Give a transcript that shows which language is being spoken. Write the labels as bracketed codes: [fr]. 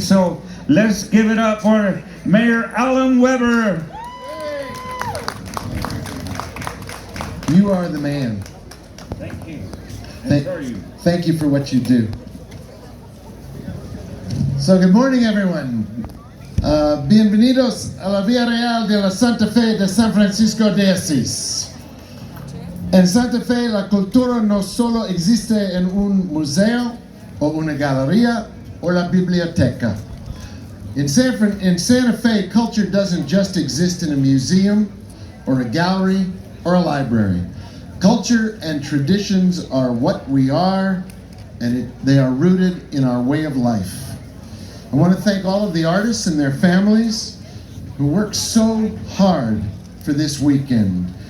[en] So let's give it up for Mayor Alan Weber. You are the man. Thank you. Thank you for what you do. So good morning, everyone. [es] Bienvenidos a la Vía Real de la Santa Fe de San Francisco de Asís. En Santa Fe, la cultura no solo existe en un museo o una galería o la biblioteca. [en] In Santa Fe, culture doesn't just exist in a museum or a gallery or a library. Culture and traditions are what we are, and they are rooted in our way of life. I want to thank all of the artists and their families who worked so hard for this weekend.